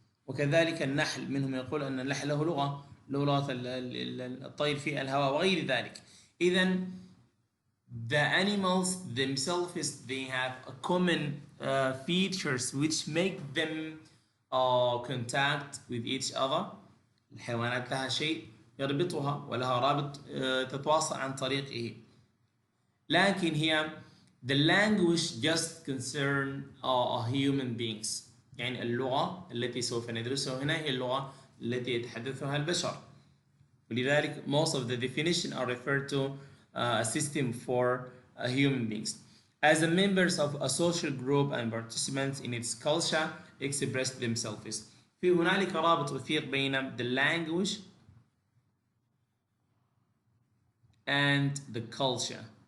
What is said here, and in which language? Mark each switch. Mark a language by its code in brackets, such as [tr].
[ar] وكذلك النحل منهم يقول أن النحل له لغة الطير في الهواء وغير ذلك. [en] إذن the animals themselves they have a common features which make them contact with each other. [ar] الحيوانات لها شيء يربطها ولها رابط تتواصل عن طريقه. لكن هي [en] the language just concern human beings. [ar] يعني اللغة التي سوف ندرسها هنا هي اللغة التي يتحدثها البشر. [en] ولذلك most of the definition are referred to a system for human beings. As a members of a social group and participants in its culture express themselves. [ar] في هنالك رابط وثيق بين [en] the language and the culture.